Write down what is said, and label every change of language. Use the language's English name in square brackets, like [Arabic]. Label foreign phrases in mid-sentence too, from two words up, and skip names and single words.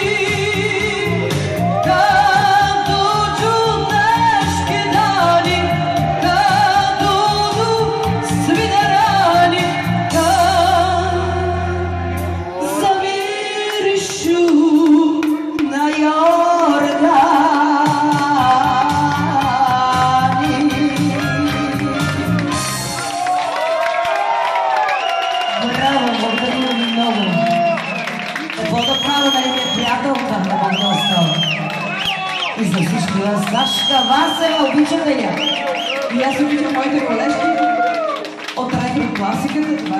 [Bosnian] Kad dođu teški dani, kad odu svi jarani, kad zamirišu na jorgani. [Bulgarian] Браво, благодаря ви много. Какво да правя, да не приятелка на Бог да остава. И за всички вас, Сашка Васева, обичате я. И аз обичам моите колежки от радиокласиката.